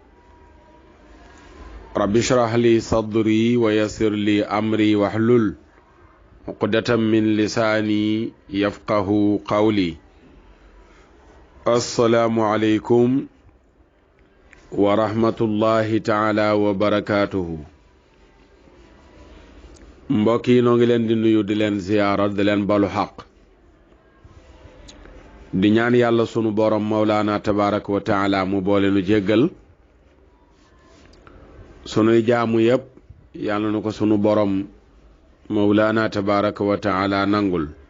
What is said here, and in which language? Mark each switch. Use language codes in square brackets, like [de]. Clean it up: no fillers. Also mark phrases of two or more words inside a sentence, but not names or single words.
[ar] رب اشرح لي صدري ويسر لي أمري واحلل عقدة من لساني يفقه قولي. السلام عليكم ورحمة الله تعالى وبركاته. [wo] mbokk yi noo ngi leen di nuyu, di leen ziyaara, di leen balu xaq, di ñaan yàlla sunu borom [ar] مولانا تبارك وتعالى [wo] mu boole nu jéggal. sunuy jaamu yépp yàlla na ko sunu borom [ar] مولانا تبارك وتعالى [wo] nangul.